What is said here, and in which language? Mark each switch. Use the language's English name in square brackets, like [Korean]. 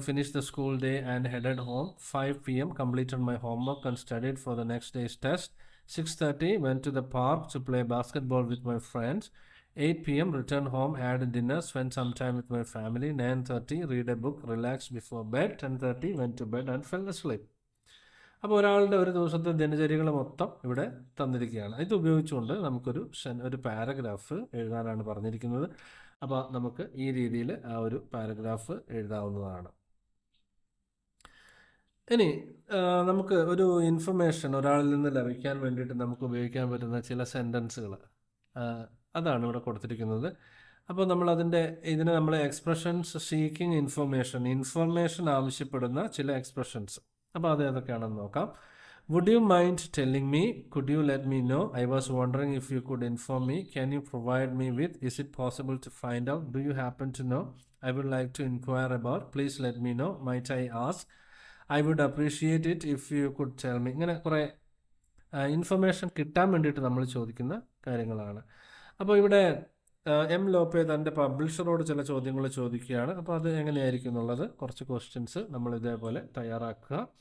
[English] finished the school day and headed home. 5 p.m. completed my homework and studied for the next day's test. 6:30 went to the park to play basketball with my friends. 8 p.m. returned home, had dinner, spent some time with my family. 9:30 read a book, relaxed before bed. 10:30 went to bed and fell asleep. [Malayalam] അപ്പോൾ ഒരാളുടെ ഒരു ദിവസത്തെ ദിനചര്യകൾ മൊത്തം ഇവിടെ തന്നിരിക്കുകയാണ്. ഇത് ഉപയോഗിച്ചുകൊണ്ട് നമുക്കൊരു പാരഗ്രാഫ് എഴുതാനാണ് പറഞ്ഞിരിക്കുന്നത്. അപ്പോൾ നമുക്ക് ഈ രീതിയിൽ ആ ഒരു പാരഗ്രാഫ് എഴുതാവുന്നതാണ്. ഇനി നമുക്ക് ഒരു ഇൻഫർമേഷൻ ഒരാളിൽ നിന്ന് ലഭിക്കാൻ വേണ്ടിയിട്ട് നമുക്ക് ഉപയോഗിക്കാൻ പറ്റുന്ന ചില സെൻറ്റൻസുകൾ അതാണ് ഇവിടെ കൊടുത്തിരിക്കുന്നത്. അപ്പോൾ ഇതിനെ നമ്മൾ എക്സ്പ്രഷൻസ് സീക്കിംഗ് ഇൻഫർമേഷൻ ആവശ്യപ്പെടുന്ന ചില എക്സ്പ്രഷൻസ്. അപ്പോൾ അത് ഏതൊക്കെയാണെന്ന് നോക്കാം. [English] Would you mind telling me? Could you let me know? I was wondering if you could inform me. Can you provide me with? Is it possible to find out? Do you happen to know? I would like to inquire about. Please let me know. Might I ask? I would appreciate it if you could tell me. [Malayalam] ഇങ്ങനെ കുറേ information കിട്ടാൻ വേണ്ടിയിട്ട് നമ്മൾ ചോദിക്കുന്ന കാര്യങ്ങളാണ്. അപ്പോൾ ഇവിടെ M ലോപ്പെ തൻ്റെ പബ്ലിഷറോട് ചില ചോദ്യങ്ങൾ ചോദിക്കുകയാണ്. അപ്പോൾ അത് എങ്ങനെയായിരിക്കും എന്നുള്ളത് കുറച്ച് ക്വസ്റ്റ്യൻസ് നമ്മൾ ഇതേപോലെ തയ്യാറാക്കുക.